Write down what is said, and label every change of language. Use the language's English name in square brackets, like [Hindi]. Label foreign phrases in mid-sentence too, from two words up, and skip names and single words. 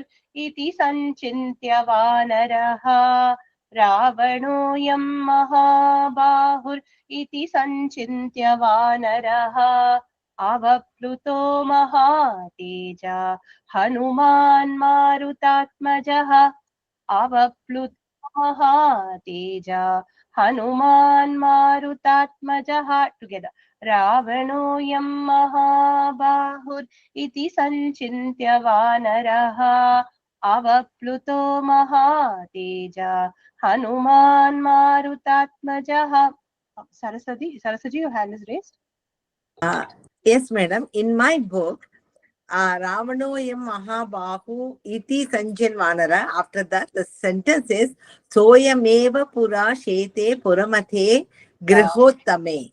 [Sanskrit] इति संचिन्त्य वानरः, रावणोऽयं महाबाहुर्, इति संचिन्त्य वानरः, अवप्लुतो महातेजा, हनूमान् मारुतात्मजः, अवप्लुतो महातेजा, हनूमान् मारुतात्मजः. [English] Together. [Sanskrit] रावणोऽयं महाबाहुर्, इति संचिन्त्य वानरः, अवप्लुतो महातेजा, हनूमान् मारुतात्मजः. [English] Saraswati, your hand is raised. Yes, madam. In my book, [Sanskrit] रावणोऽयं महाबाहु इति संजन वानर. [English] After that, the sentence is [Sanskrit] सोऽयमेव पुरा शेते पुरमध्ये गृहोत्तमे.